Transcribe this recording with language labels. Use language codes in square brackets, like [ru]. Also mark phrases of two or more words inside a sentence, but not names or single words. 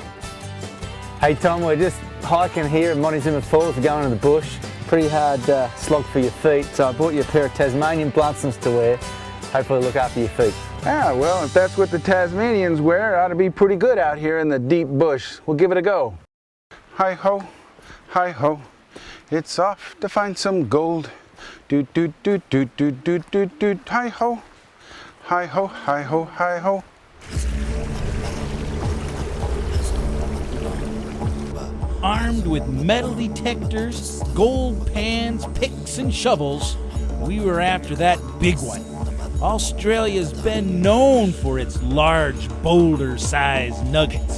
[en] Hey Tom, we're just hiking here at Montezuma Falls. We're going into the bush. Pretty hard slog for your feet, so I bought you a pair of Tasmanian Bluntsons to wear. Hopefully look after your feet. Ah, well, if that's what the Tasmanians wear, it ought to be pretty good out here in the deep bush. We'll give it a go. Hi-ho, hi-ho, it's off to find some gold. Do-do-do-do-do-do-do-do, hi-ho, hi-ho, hi-ho, hi-ho. Armed with metal detectors, gold pans, picks, and shovels, we were after that big one. Australia's been known for its large, boulder-sized nuggets.